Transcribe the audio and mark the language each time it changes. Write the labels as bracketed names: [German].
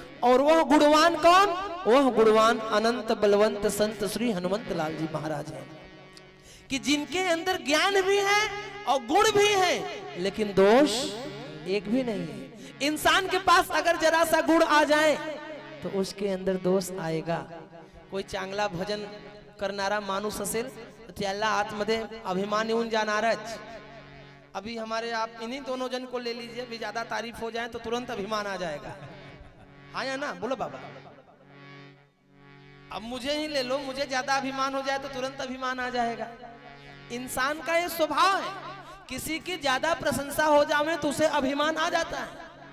[Hindi] और वह गुणवान कौन? वह गुणवान अनंत बलवंत संत श्री हनुमंत लाल जी महाराज हैं, कि जिनके अंदर ज्ञान भी है और गुण भी है, लेकिन दोष एक भी नहीं है। इंसान के पास अगर जरा सा गुण आ जाए तो उसके अंदर दोष आएगा। कोई [Marathi] चांगला भजन करनारा माणूस असेल, त्याला आतमध्ये अभिमान येऊन जाणारच। [Hindi] अभी हमारे आप इन्हीं दोनों जन को ले लीजिए, भी ज्यादा तारीफ हो जाए तो तुरंत अभिमान आ जाएगा। हाँ या ना, बोलो बाबा। अब मुझे ही ले लो, मुझे ज्यादा अभिमान हो जाए तो तुरंत अभिमान आ जाएगा। इंसान का ये स्वभाव है, किसी की ज्यादा प्रशंसा हो जाए तो उसे अभिमान आ जाता है।